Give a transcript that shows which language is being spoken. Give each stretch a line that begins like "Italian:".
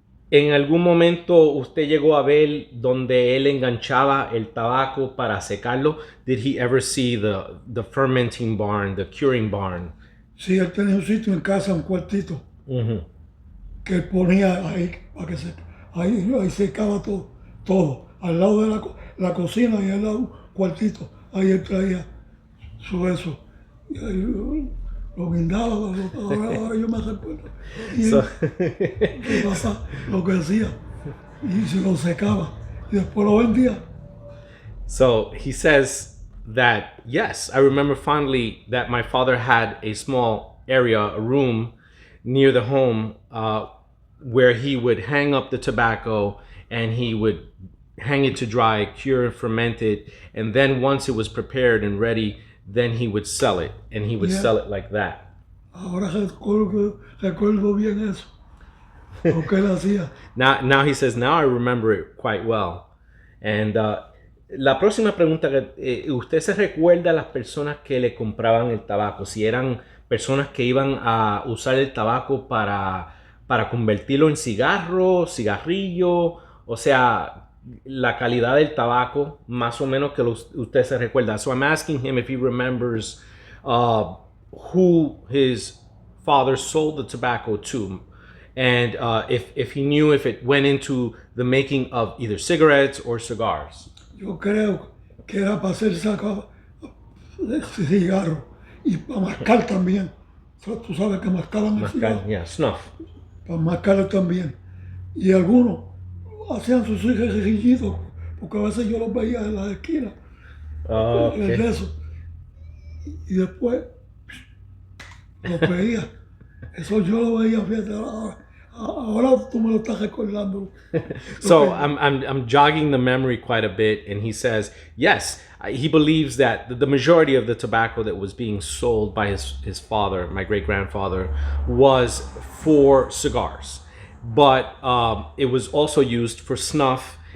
Spanish: ¿En algún momento usted llegó a ver donde él enganchaba el tabaco para secarlo?
English: Did he ever see the fermenting barn, the curing barn?
Spanish: Sí, él tenía un sitio en casa, un cuartito, Ujú. que él ponía ahí para que se, ahí secaba todo, todo. Al lado de la cocina y al lado un cuartito, ahí él traía su eso. Y ahí lo guindaba, ahora yo me recuerdo
English: So,
Spanish: bien mi papá lo que hacía y se lo secaba y después lo vendía.
English: so he says that, yes, I remember fondly that my father had a small area, a room near the home where he would hang up the tobacco and he would hang it to dry, cure and ferment it. And then once it was prepared and ready, then he would sell it. And he would Yeah. sell it like that.
Spanish: Ahora recuerdo bien eso, lo que él hacía.
English: Now he says, now I remember it quite well.
Spanish: And la próxima pregunta, ¿usted se recuerda a las personas que le compraban el tabaco? Si eran personas que iban a usar el tabaco para convertirlo en cigarro, cigarrillo, o sea, la calidad del tabaco, más o menos que usted se recuerda.
English: So I'm asking him if he remembers who his father sold the tobacco to, and if he knew if it went into the making of either cigarettes or cigars.
Spanish: Yo creo que era para hacer saco de cigarro y para mascar también. Tú sabes que mascaban el cigarro,
English: Yeah, snuff.
Spanish: para mascarlo también. Y algunos hacían sus cigarrillitos, porque a veces yo los veía en la esquina,
English: Okay.
Spanish: de eso. Y después los veía. Eso yo lo veía, fíjate, ahora tú me lo estás recordando.
English: So I'm jogging the memory quite a bit, and he says yes, he believes that the majority of the tobacco that was being sold by his father, my great grandfather, was for cigars, but it was also used for snuff.